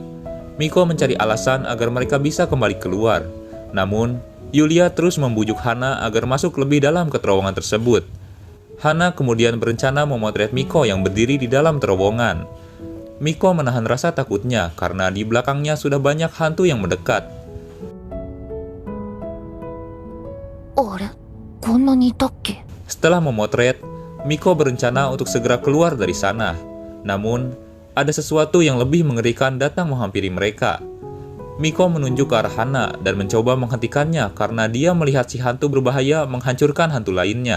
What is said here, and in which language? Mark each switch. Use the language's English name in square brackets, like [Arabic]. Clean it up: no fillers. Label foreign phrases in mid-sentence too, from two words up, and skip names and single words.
[Indonesian] Miko mencari alasan agar mereka bisa kembali keluar. Namun, Yulia terus membujuk Hana agar masuk lebih dalam ke terowongan tersebut. Hana kemudian berencana memotret Miko yang berdiri di dalam terowongan. Miko menahan rasa takutnya karena di belakangnya sudah banyak hantu yang mendekat. [Japanese] あれ、こんなにいたっけ？ [Indonesian] Setelah memotret, Miko berencana untuk segera keluar dari sana. Namun, ada sesuatu yang lebih mengerikan datang menghampiri mereka. Miko menunjuk ke arah Hana dan mencoba menghentikannya karena dia melihat si hantu berbahaya menghancurkan hantu lainnya.